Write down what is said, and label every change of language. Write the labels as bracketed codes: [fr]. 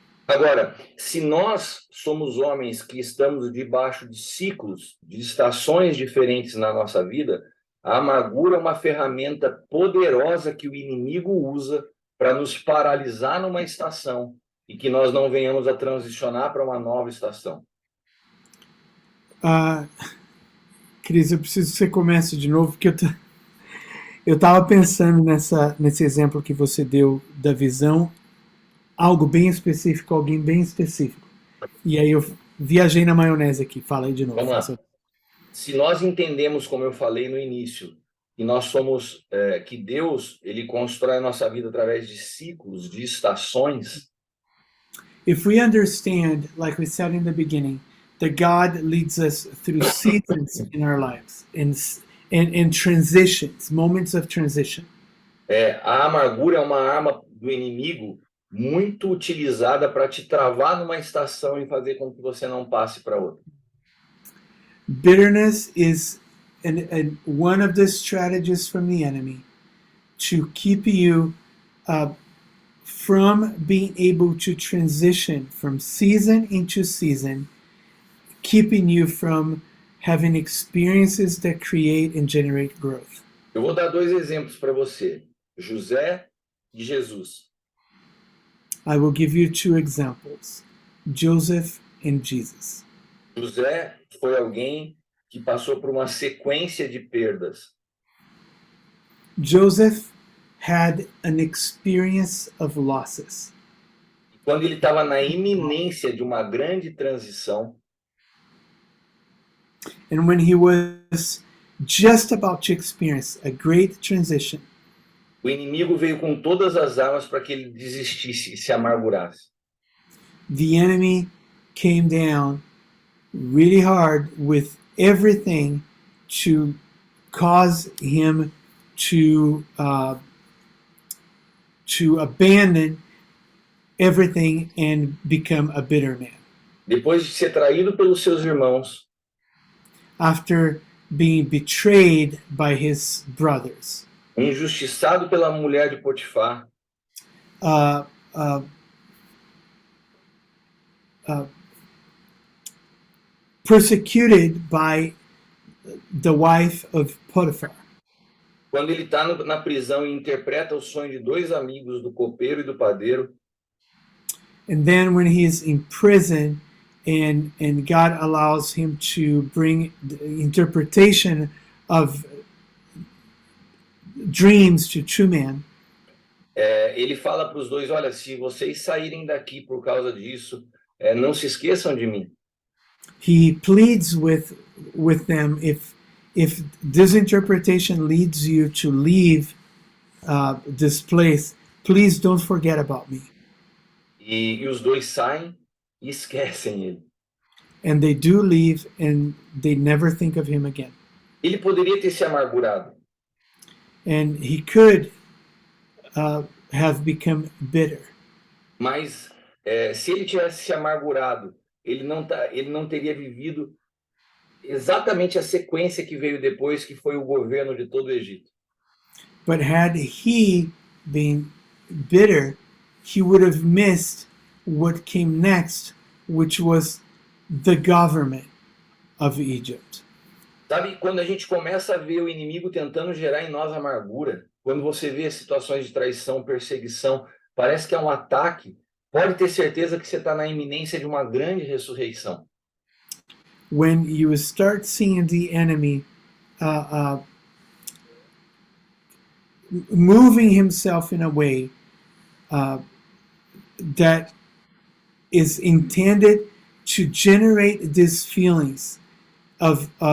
[pt] Agora, se nós somos homens que estamos debaixo de ciclos, de estações diferentes na nossa vida, a amargura é uma ferramenta poderosa que o inimigo usa para nos paralisar numa estação e que nós não venhamos a transicionar para uma nova estação. Cris, eu preciso que você comece de novo, porque eu estava pensando nesse exemplo que você deu da visão, algo bem específico, alguém bem específico. E aí eu viajei na maionese aqui. Fala aí de novo. Vamos lá. Se nós entendemos, como eu falei no início, que nós somos, que Deus, ele constrói a nossa vida através de ciclos, de estações. [en] If we understand, like we said in the beginning, that God leads us through seasons in our lives, and transitions, moments of transition. [pt] A amargura é uma arma do inimigo muito utilizada para te travar numa estação e fazer com que você não passe para outra. [en] Bitterness is one of the strategies from the enemy to keep you from being able to transition from season into season, keeping you from having experiences that create and generate growth. [pt] Eu vou dar 2 exemplos para você, José e Jesus. [en] I will give you 2 examples, Joseph and Jesus. [pt] José foi alguém que passou por uma sequência de perdas. [en] Joseph had an experience of losses. [pt] Quando ele estava na iminência de uma grande transição, [en] And when he was just about to experience a great transition, [pt] o inimigo veio com todas as armas para que ele desistisse e se amargurasse. [en] the enemy came down really hard with everything to cause him to abandon everything and become a bitter man. [pt] Depois de ser traído pelos seus irmãos, [en] After being betrayed by his brothers, [pt] injustiçado pela mulher de Potifar, [en] uh, uh, uh, persecuted by the wife of Potiphar. [pt] quando ele está na prisão e interpreta o sonho de dois amigos, do copeiro e do padeiro, [en] And then when he is in prison and God allows him to bring the interpretation of dreams to two men, [pt] ele fala para os dois, olha, se vocês saírem daqui por causa disso, não se esqueçam de mim. [en] he pleads with them, if this interpretation leads you to leave this place, please don't forget about me. [pt] E os dois saem e esquecem ele. [en] And they do leave and they never think of him again. [pt] Ele poderia ter se amargurado, [en] And he could have become bitter. [pt] mas se ele tivesse se amargurado, ele não teria vivido exatamente a sequência que veio depois, que foi o governo de todo o Egito. [en] But had he been bitter, he would have missed what came next, which was the government of Egypt. [pt] Sabe, quando a gente começa a ver o inimigo tentando gerar em nós amargura, quando você vê situações de traição, perseguição, parece que é um ataque, pode ter certeza que você está na iminência de uma grande ressurreição. [en] When you start seeing the enemy moving himself in a way that is intended to generate these feelings of